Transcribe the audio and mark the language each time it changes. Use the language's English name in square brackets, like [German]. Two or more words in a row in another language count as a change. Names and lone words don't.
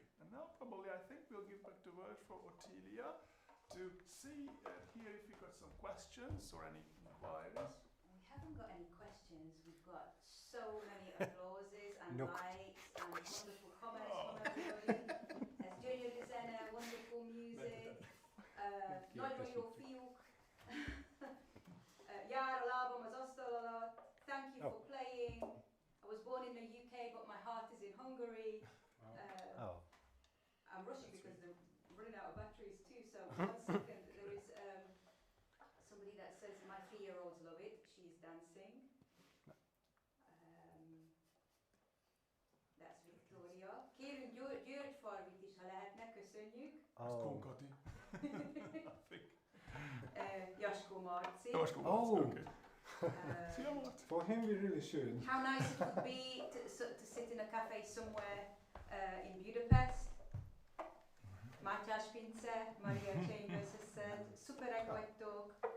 [English] And now probably I think we'll give back the word for Ottilia to hear if you've got some questions or any inquiries. We haven't got any questions. We've got so many applauses and likes and wonderful comments from everybody. As Junior Designer, wonderful music. [Hungarian] Nagyon jó fiúk. Jár a lábam az asztal alatt. [English] Thank you for playing. I was born in the UK, but my heart is in Hungary. I'm rushing because they're running out of batteries too. So 1 second, there is somebody that says my 3-year-olds love it. She's dancing. That's Victoria. [Hungarian] Kérünk György Farvit is, ha lehetne, köszönjük. [English] That's Konkati. I think. Jasko Marci. Okay. For him, we really should. How nice it would be to sit in a cafe somewhere in Budapest. Mátyás Pince, Maria Chambers has said, [Hungarian] superek vagytok.